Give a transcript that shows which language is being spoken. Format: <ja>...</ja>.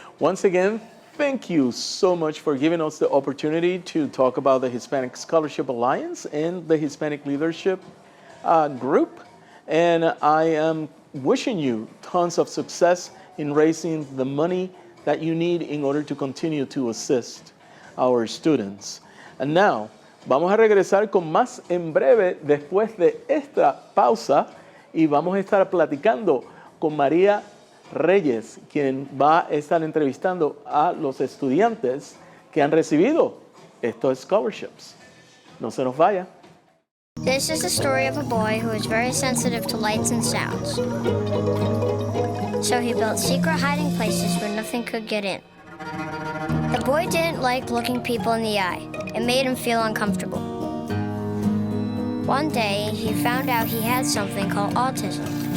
<en>Once again, thank you so much for giving us the opportunity to talk about the Hispanic Scholarship Alliance and the Hispanic Leadership Group. And I am wishing you tons of success in raising the money that you need in order to continue to assist our students. And now,</en> <es>vamos a regresar con más en breve después de esta pausa y vamos a estar platicando con María Reyes, quien va a estar entrevistando a los estudiantes que han recibido estos scholarships. No se nos vaya.</es> <en>This is the story of a boy who is very sensitive to lights and sounds. So he built secret hiding places where nothing could get in. The boy didn't like looking people in the eye. It made him feel uncomfortable. One day, he found out he had something called autism.</en>